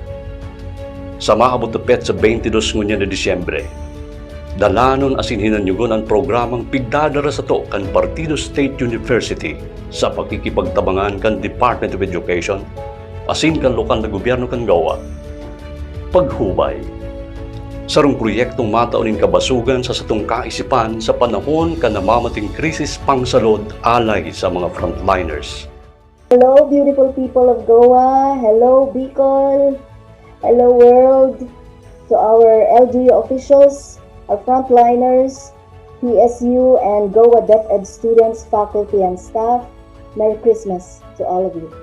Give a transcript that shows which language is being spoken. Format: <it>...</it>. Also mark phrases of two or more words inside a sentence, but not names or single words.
<bik>Sa maabot na pet sa 22 ngunya na Disyembre, dalanon asin hinanyugon ang programang pigdadara sa to kan Partido State University sa pagkikipagtabangan kan Department of Education asin kan lokal na gobyerno kan gawa. PagHubay. Sarong proyektong mataunin kabasugan sa satong kaisipan sa panahon kan namamating krisis pangsalod alay sa mga frontliners.</bik> <en>Hello beautiful people of Goa, hello Bicol, hello world, to our LGU officials, our frontliners, PSU and Goa DepEd students, faculty and staff, Merry Christmas to all of you.</en>